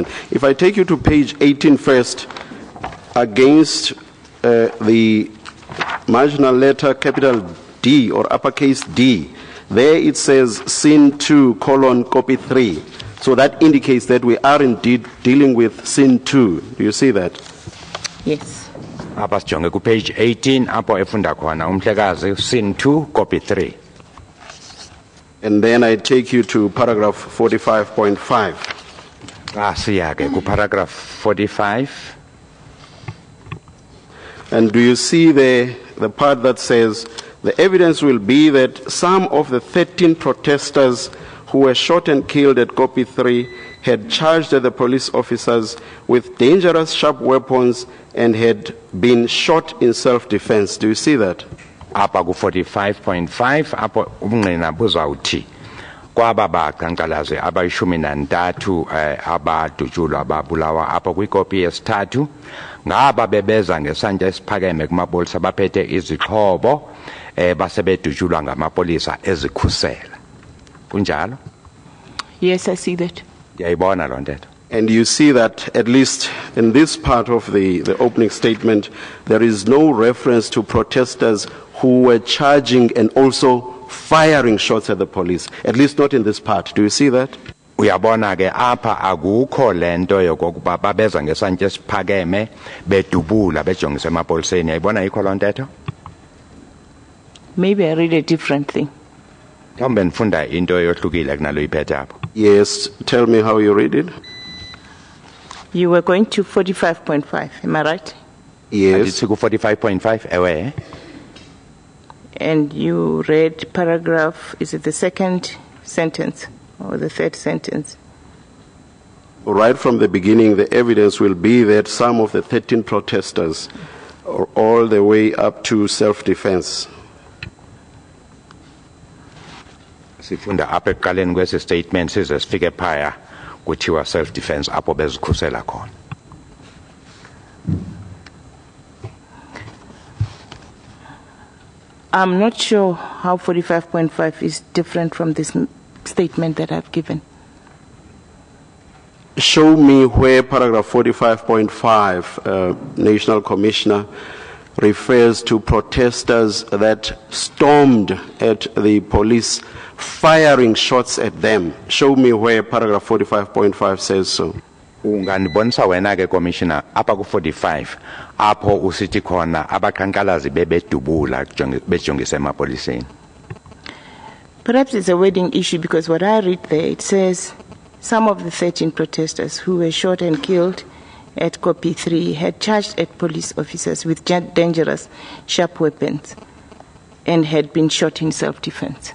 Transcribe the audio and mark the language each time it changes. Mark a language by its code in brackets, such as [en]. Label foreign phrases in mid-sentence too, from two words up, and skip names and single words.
[en] If I take you to page 18 first, against the marginal letter capital D or uppercase D, there it says scene 2, copy 3. So that indicates that we are indeed dealing with scene 2. Do you see that? Yes. [xh] Apha sijonge ku page 18 apho efunda khona umhlekazi [en] scene 2, copy 3. And then I take you to paragraph 45.5. [xh] Siyake ku paragraph 45. [en] And do you see the part that says, the evidence will be that some of the 13 protesters who were shot and killed at copy 3 had charged at the police officers with dangerous sharp weapons and had been shot in self-defense. Do you see that? [xh] Apha ku 45.5 apho ubungqina buzawuthi kwaba baqhankqalazi abayishumi nantathu abadutshulwa babulawa apho kwikopi yesithathu ngaba bebeza ngesantya esiphakeme kumapolisa baphethe izixhobo basebedutshulwa ngamapolisa ezikhusela kunjalo? [en] Yes, I see that. [xh] Ndiyayibona loo ntetho. [en] And you see that, at least in this part of the opening statement, there is no reference to protesters who were charging and also firing shots at the police, at least not in this part. Do you see that? [xh] Uyabona ke apha akukho lento yokokuba babeza ngesantya esiphakeme bedubula bejongise emapoliseni. Uyayibona ikho loo ntetho? [en] Maybe I read a different thing. [xh] Mhlawumbe ndifunda into yohlukile kunalo iphethe apho. [en] Yes, tell me how you read it. You were going to 45.5, am I right? Yes. [xh] Andithi ku 45.5 ewe. [en] And you read paragraph, is it the second sentence or the third sentence? Right from the beginning, the evidence will be that some of the 13 protesters are all the way up to self-defense. [xh] Sifunda apha ekuqaleni kwesi statement size sifike phaya kuthiwa [en] self defense [xh] apho bezikhusela khona. [en] I'm not sure how 45.5 is different from this statement that I've given. Show me where paragraph 45.5, National Commissioner, refers to protesters that stormed at the police, firing shots at them. Show me where paragraph 45.5 says so. [xh] Ungandibonisa wena ke commissioner apha ku 45 apho usithi khona abaqhankqalazi bebedubula bejongise emapoliseni. [en] Perhaps it's a wording issue because what I read there, it says some of the 13 protesters who were shot and killed at copy 3 had charged at police officers with dangerous, sharp weapons and had been shot in self-defense.